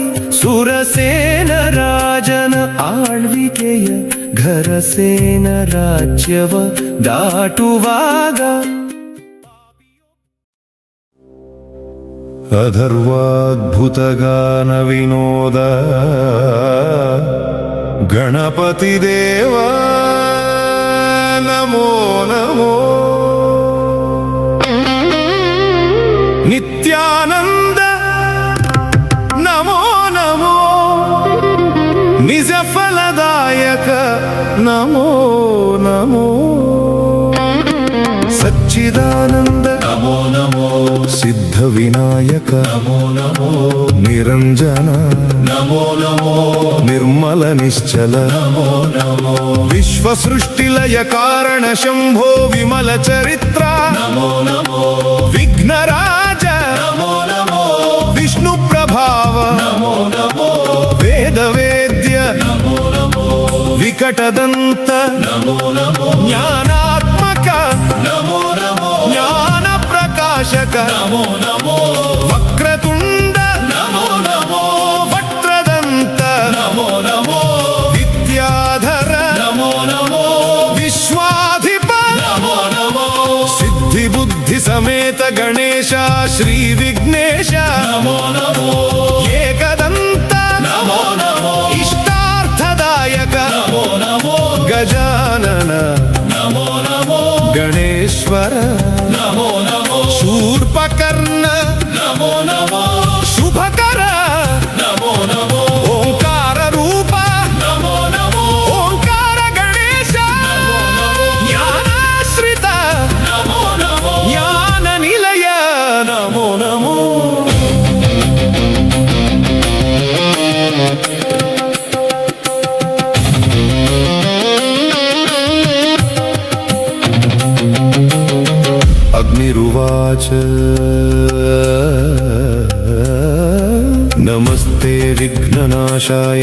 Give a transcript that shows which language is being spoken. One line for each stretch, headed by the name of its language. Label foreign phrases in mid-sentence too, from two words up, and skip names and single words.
Kannada: ಸುರಸೇನ ರಾಜನ ಆಳ್ವಿಕೆಯ ಘರಸೇನ ರಾಜ್ಯವ ದಾಟುವಾಗ
Sanskrit: ಅಧರ್ವಾದ್ಭುತಗಾನ ವಿನೋದ ಗಣಪತಿ ದೇವ ನಮೋ ನಮೋ. ನಿತ್ಯಾನಂದ ನಮೋ ನಮೋ. ನಿಜ ಫಲದಾಯಕ ನಮೋ ನಮೋ. ಸಚ್ಚಿದಾನಂದ ನಮೋ ನಮೋ ಸಿದ್ಧ ವಿನಾಯಕ ನಮೋ ನಮೋ ನಿರಂಜನ ನಮೋ ನಮೋ ನಿರ್ಮಲ ನಿಶ್ಚಲ ನಮೋ ನಮೋ ವಿಶ್ವ ಸೃಷ್ಟಿಲಯ ಕಾರಣ ಶಂಭೋ ವಿಮಲ ಚರಿತ್ರ ನಮೋ ನಮೋ ವಿಘ್ನರಾಜ ನಮೋ ನಮೋ ವಿಷ್ಣು ಪ್ರಭಾವ ನಮೋ ನಮೋ ವೇದ ವೇದ್ಯ ನಮೋ ನಮೋ ವಿಕಟದಂತ ನಮೋ ನಮೋ ಜ್ಞಾನಾತ್ಮಕ ನಮೋ ನಮೋ ಜ್ಞಾನ ಪ್ರಕಾಶಕ ನಮೋ ನಮೋ ವಕ್ರತುಂಡ ನಮೋ ನಮೋ ವಕ್ರದಂತ ನಮೋ ನಮೋ ವಿದ್ಯಾಧರ ನಮೋ ನಮೋ ವಿಶ್ವಾಧಿಪ ನಮೋ ನಮೋ ಸಿದ್ಧಿ ಬುದ್ಧಿ ಸಮೇತ ಗಣೇಶ ಶ್ರೀ ವಿಘ್ನೇಶ ನಮೋ ನಮೋ ಏಕದಂತ ನಮೋ ನಮೋ ಇಷ್ಟಾರ್ಥದಾಯಕ ನಮೋ ನಮೋ ಗಜಾನನ ನಮೋ ನಮೋ ಗಣೇಶ್ವರ ನಮೋ ನಮೋ ಶೂರ್ಪಕರ್ಣ ನಮೋ ನಮೋ ಶುಭಕರ ನಮೋ ನಮೋ ಓಂಕಾರ ರೂಪ ನಮೋ ನಮೋ ಓಂಕಾರ ಗಣೇಶ ಜ್ಞಾನಾಶ್ರಿತ ನಮೋ ನಮೋ ಜ್ಞಾನ ನಿಲಯ ನಮೋ ನಮೋ. अग्निरुवाच नमस्ते विघ्ननाशाय